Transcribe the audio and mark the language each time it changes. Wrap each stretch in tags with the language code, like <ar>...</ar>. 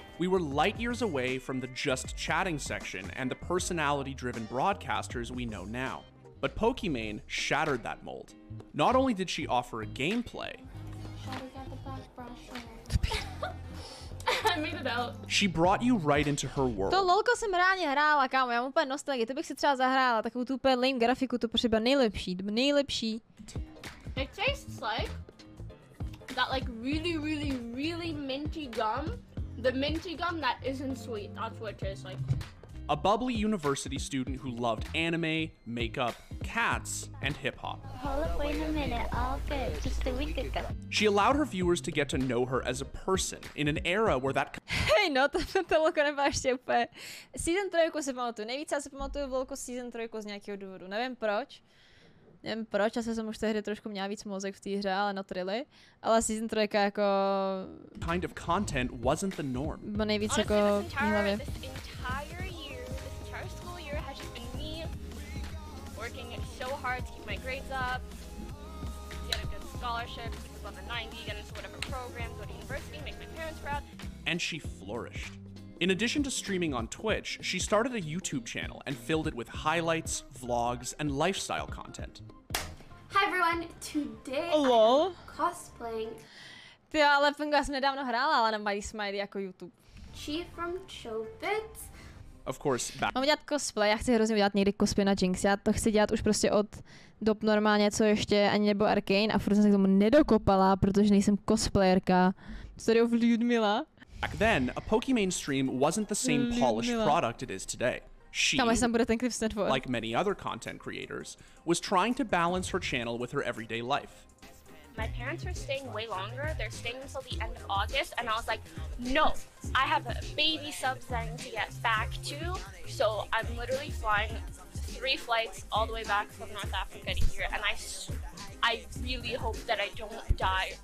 <en>We were light years away from the just chatting section and the personality-driven broadcasters we know now. But Pokimane shattered that mold. Not only did she offer a gameplay, I made it out. she brought you right into her world.</en> <cs>To lolko jsem reálně hrála, kámo, já mám úplně nostalgii, to bych si třeba zahrála, takovou tu úplně lame grafiku, to třeba nejlepší, to nejlepší.</cs> <en>It tastes like that like really minty gum. The minty gum that isn't sweet. That's what it tastes like. A bubbly university student who loved anime, makeup, cats, and hip-hop. Hold up, wait a minute, all good, just a week ago. She allowed her viewers to get to know her as a person in an era where that</en> <cs>Hej, no, to lolko nebyla ještě úplně. Season 3 si pamatuju, nejvíc já si pamatuju lolko Season 3 z nějakého důvodu, nevím proč. Nevím proč, asi jsem už tehdy trošku měla víc mozek v té hře, ale</cs> <en>not really.</en> <cs>Ale Season 3 jako...</cs> <en>kind of content wasn't the norm.</en> <cs>Bylo nejvíc jako v mý hlavě.</cs> <en>This entire school year has just been me working so hard to keep my grades up, get a good scholarship, keep above a 90, get into whatever program, go to university, make my parents proud. And she flourished. In addition to streaming on Twitch, she started a YouTube channel and filled it with highlights, vlogs, and lifestyle content. Hi everyone, today Lol. I'm cosplaying</en> <cs>Ty ale já jsem nedávno hrála, ale na Miley Smiley jako YouTube.</cs> <en>Chi from Chobits. Of course, back</en> <cs>Mám dělat cosplay, já chci hrozně udělat někdy cosplay na Jinx, já to chci dělat už prostě od dob normálně, co ještě ani nebo Arcane a furt jsem se k tomu nedokopala, protože nejsem cosplayerka.</cs> <en>Sorry of Ludmila. back then, a Pokimane stream wasn't the same polished product it is today. She,</en> <cs>Tam až tam bude ten klip snad for.</cs> <en>like many other content creators, was trying to balance her channel with her everyday life. My parents are staying way longer. They're staying until the end of August, and I was like, no, I have a baby subs that I need to get back to, so I'm literally flying 3 flights all the way back from North Africa to here, and I really hope that I don't die.</en>